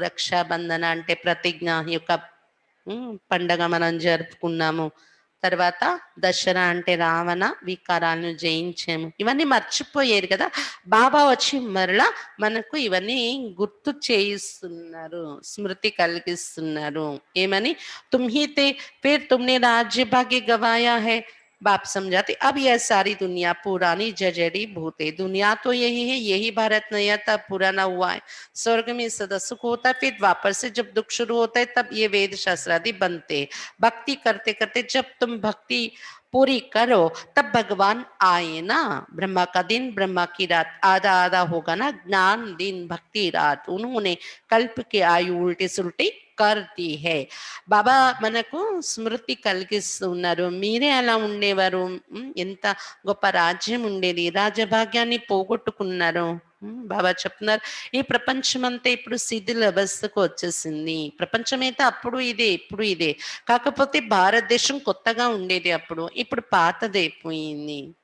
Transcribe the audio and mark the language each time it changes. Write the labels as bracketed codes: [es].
[te] రక్షాబంధన అంటే ప్రతిజ్ఞ యొక్క పండగ మనం జరుపుకున్నాము. తర్వాత దసరా అంటే రావణ వికారాలను జయించాము. ఇవన్నీ మర్చిపోయారు కదా, బాబా వచ్చి మరలా మనకు ఇవన్నీ గుర్తు చేయిస్తున్నారు, స్మృతి కలిగిస్తున్నారు. ఏమని? [hi] తుమ్హీ తే ఫిర్ తుమ్నే రాజ్య భాగ్య గవాయా హై. बाप समझाते अब यह सारी दुनिया पुरानी जजड़ी भूत है, दुनिया तो यही है, यही भारत नया था पुराना हुआ है। स्वर्ग में सदा सुख होता है, फिर वापस से जब दुख शुरू होता है तब ये वेद शास्त्र आदि बनते हैं। भक्ति करते करते जब तुम भक्ति पूरी करो तब भगवान आए ना। ब्रह्मा का दिन ब्रह्मा की रात, आधा आधा होगा ना, ज्ञान दिन भक्ति रात। उन्होंने कल्प की आयु उल्टी सुल्टी कर दी है. [te] బాబా మనకు స్మృతి కలిగిస్తున్నారు. మీరే అలా ఉండేవారు, ఎంత గొప్ప రాజ్యం ఉండేది, రాజభాగ్యాన్ని పోగొట్టుకున్నారు. బాబా చెప్తున్నారు, ఈ ప్రపంచం అంతా ఇప్పుడు శిథిల అవస్థకు వచ్చేసింది. ప్రపంచం అయితే అప్పుడు ఇదే, ఇప్పుడు ఇదే, కాకపోతే భారతదేశం కొత్తగా ఉండేది అప్పుడు, ఇప్పుడు పాతదైపోయింది.